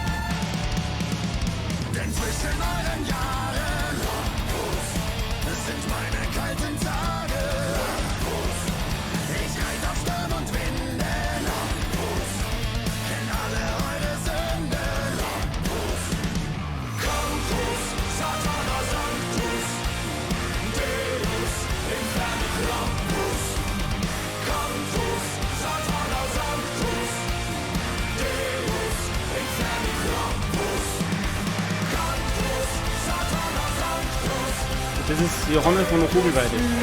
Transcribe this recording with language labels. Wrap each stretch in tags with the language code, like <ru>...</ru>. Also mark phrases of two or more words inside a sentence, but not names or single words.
<de>Denn zwischen euren Jahren sind meine kalten Tage. Ich reit auf Sturm und Winden. Kenn alle eure Sünden.</de> <la>Campus, Satana Sanctus. Deus, Inferni Krampus. Campus, Satana Sanctus. Deus, Inferni Krampus. Campus, Satana Sanctus.</la> <de>Das ist Johannes von der Vogelweide.</de>